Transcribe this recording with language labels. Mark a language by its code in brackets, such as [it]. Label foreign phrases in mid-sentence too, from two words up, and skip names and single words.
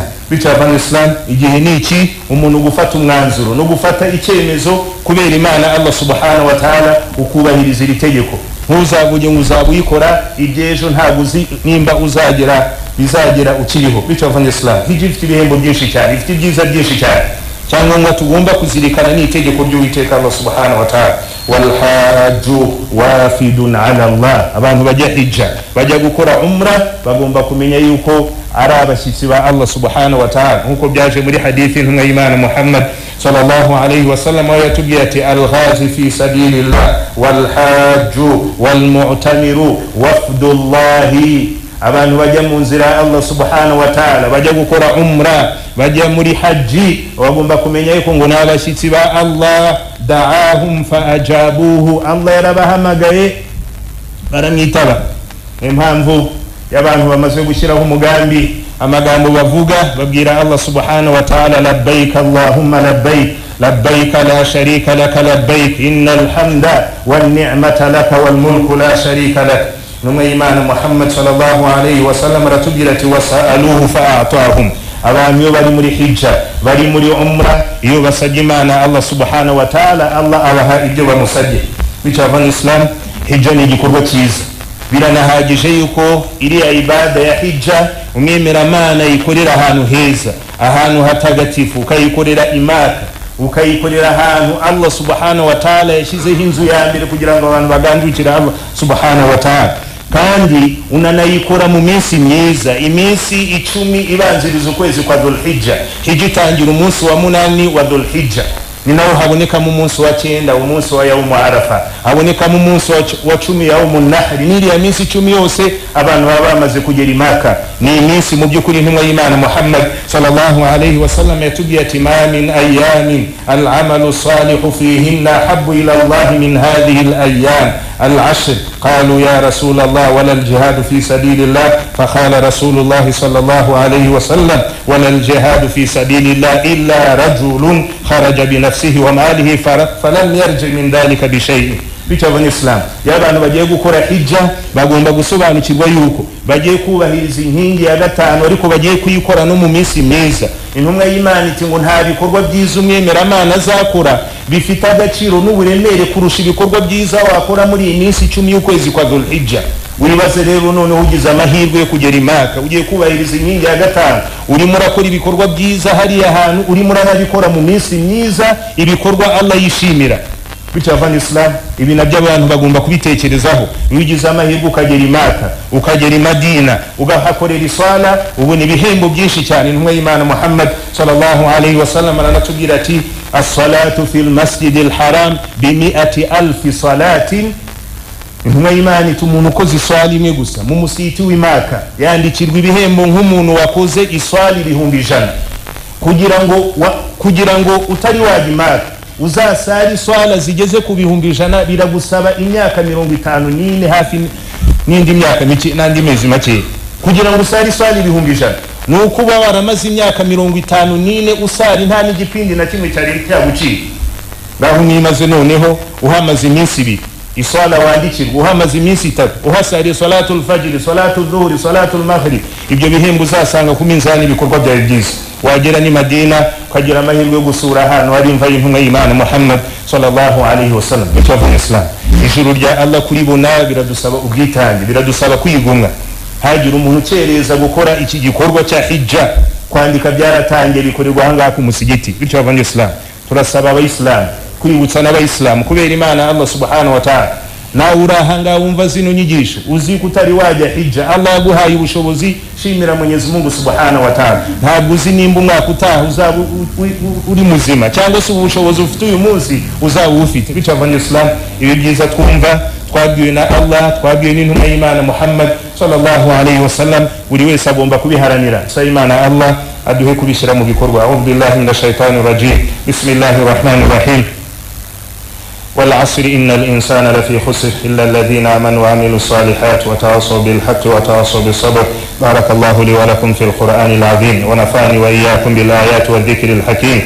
[rw] Bityo abavandimwe Islam, igihe niki umuntu gufata umwanzuro no gufata icyemezo kubera Imana Allah [ar] سبحانه وتعالى, [rw] ukubahiriza iri tegeko. Ntuzavuge ngo uzabuyikora ibyejo ntabwo uzi nimba bizagera ukiriho. Bityo abavandimwe Islam, hijja ifite ibihembo byinshi cyane, ifite ibyiza byinshi cyane, cyangwa ngo tugomba kuzirikana n'itegeko ry'Uwiteka Allah [ar] سبحانه وتعالى. والحج وافدون على الله. [rw] Abantu bajya hijja, bajya gukora umra, bagomba kumenya yuko ari abashyitsi ba Allah [ar] سبحانه وتعالى, [rw] nkuko byaje muri hadithi intumwa y'Imana Muhammad [ar] صلى الله عليه وسلم [rw] yatubwiye ati, [ar] الغازي في سبيل الله والحج والمعتمر وفد الله. [rw] Abantu bajya mu nzira ya Allah [ar] سبحانه وتعالى, [rw] bajya gukora umra, bajya muri haji, bagomba kumenya yuko ngo n'abashyitsi ba Allah. [ar] دعاهم فأجابوه. [rw] Allah yarabahamagaye baramwitaba. Impamvu y'abantu bamaze gushyiraho umugambi, amagambo bavuga babwira Allah [ar] سبحانه وتعالى، لبيك اللهم لبيك لبيك لا شريك لك لبيك إن الحمد والنعمة لك والملك لا شريك لك. [rw] Numwe y'Imana Muhammad [ar] صلى الله عليه وسلم [rw] ratubwira ati, [ar] وسألوه فأعطاهم. [rw] Abantu iyo bari muri hijja, bari muri umra, iyo basabye Imana Allah [ar] سبحانه وتعالى, [rw] Allah abaha ibyo bamusabye. Bityo abavandimwe Islam, hijja ni igikorwa cyiza. Biranahagije yuko iriya ibada ya hijja umwemeramana yikorera ahantu heza, ahantu hatagatifu, ukayikorera Imaka, ukayikorera ahantu Allah [ar] سبحانه وتعالى [rw] yashyizeho inzu ya mbere kugira ngo abantu bagandukire Allah [ar] سبحانه وتعالى. [rw] Kandi unanayikora mu minsi myiza, iminsi 10 ibanziriza ukwezi kwa Dhulhijja. Hijja itangira umunsi wa 8 wa Dhulhijja, ni naho haboneka mu munsi wa 9 umunsi wa Yawm Arafa, haboneka mu munsi wa 10 Yawm Nahr. Niri ya minsi 10 yose abantu baba bamaze kugera Maka. Ni iminsi mu byukuri intumwa y'Imana Muhammad [ar] صلى الله عليه وسلم [rw] yatubwiye ati, [ar] ما من أيام العمل الصالح فيهن أحب إلى الله من هذه الأيام العشر. قالوا يا رسول الله ولا الجهاد في سبيل الله؟ فقال رسول الله صلى الله عليه وسلم, ولا الجهاد في سبيل الله إلا رجل خرج بنفسه وماله فلم يرجع من ذلك بشيء. [rw] Bityo Islam, y'abantu bagiye gukora hijja bagomba gusobanukirwa yuko bagiye kubahiriza inkingi ya 5, ariko bagiye kuyikora no mu minsi myiza. Intumwa y'Imana iti ngo nta bikorwa byiza umwemeramana azakora bifite agaciro n'uburemere kurusha ibikorwa byiza wakora muri iyi minsi 10 y'ukwezi kwa Dhulhijja. Wibaze rero none ugize amahirwe yo kugera Maka, ugiye kubahiriza inkingi ya 5, urimo urakora ibikorwa byiza hariya hantu, urimo uranabikora mu minsi myiza, ibikorwa Allah yishimira. bityo abavana Islam ibi nabyo abantu bagomba kubitekerezaho. Wigize amahirwe ukagera i Maka ukagera i Madina ugahakorera iswala ubona ibihembo byinshi cyane. Intumwa y'Imana Muhammad [ar] صلى الله عليه وسلم [rw] aranatubwira ati [ar] الصلاة في المسجد الحرام ب 100,000 صلاة. [rw] Intumwa y'Imana iti umuntu ukoze iswala imwe gusa mu musiti w'i Maka yandikirwa ibihembo nk'umuntu wakoze iswala 100,000. kugira ngo utari wajya i Maka uzasari iswala zigeze ku 100,000 biragusaba imyaka 54 hafi n'indi myaka mike n'andi mezi make kugira ngo usari iswala 100,000. nuko uba waramaze imyaka 54 usari nta n'igipindi na kimwe cyari cyagucika. ngaho nimaze noneho uhamaze iminsi 2 iswala wandikirwa, uhamaze iminsi 3 uhasari [ar] صلاة الفجر، صلاة الظهر، صلاة المغرب, [rw] ibyo bihembo uzasanga ku minzani ibikorwa byawe byiza. Wagera ni Madina ukagira amahirwe yo gusura ahantu hari imva y'intumwa y'Imana Muhammad [ar] صلى الله عليه وسلم. [rw] Bityo Islam ijuru rya Allah kuribona biradusaba ubwitange, biradusaba kwigomwa. Hagira umuntu ukereza gukora iki gikorwa cya hijja, kwandika byaratangiye bikorerwa ahangaha ku musigiti. Bityo Islam turasaba abayisilamu kwibutsa n'abayisilamu kubera Imana Allah [ar] سبحانه وتعالى. [rw] Nawe urahanga wumva zino nyigisho uzi kutari wajya hijja, Allah yaguhaye ubushobozi, shimira Mwenyezi Mungu [ar] سبحانه وتعالى. [rw] Ntabwo uzi nimba umwaka utaha uzaba uri muzima cyangwa se ubushobozi ufite uyu munsi uzaba ufite. Bityo Islam ibi byiza twumva twabwiwe na Allah, twabwiwe n'intumwa y'Imana Muhammad [ar] صلى الله عليه وسلم, [rw] buri wese agomba kubiharanira. Sa Imana Allah aduhe kubishyira mu bikorwa. [ar] أعوذ بالله من الشيطان الرجيم. بسم الله الرحمن الرحيم. والعصر إن الإنسان لفي خسر إلا الذين آمنوا وعملوا الصالحات وتواصوا بالحق وتواصوا بالصبر. بارك الله لي ولكم في القرآن العظيم ونفعني وإياكم بالآيات والذكر الحكيم.